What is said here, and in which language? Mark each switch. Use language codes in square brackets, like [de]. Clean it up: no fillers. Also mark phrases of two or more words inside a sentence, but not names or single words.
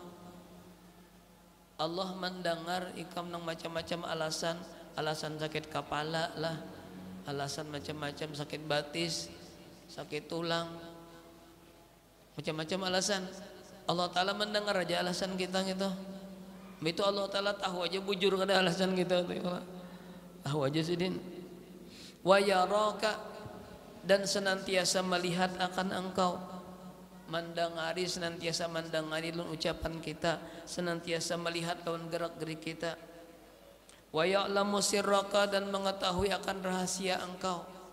[bjn] Allah mendengar ikam nang macam-macam alasan sakit kepala lah, alasan macam-macam sakit batis, sakit tulang, macam-macam alasan. Allah Ta'ala mendengar aja alasan kita gitu. Itu Allah Ta'ala tahu aja bujur kada alasan kita tuh. Tahu aja sidin. [ar] ويراك, [id] dan senantiasa melihat akan engkau, mendengari, senantiasa mendengari lawan ucapan kita, senantiasa melihat lawan gerak-gerik kita. [ar] ويعلم سرك, [id] dan mengetahui akan rahasia engkau.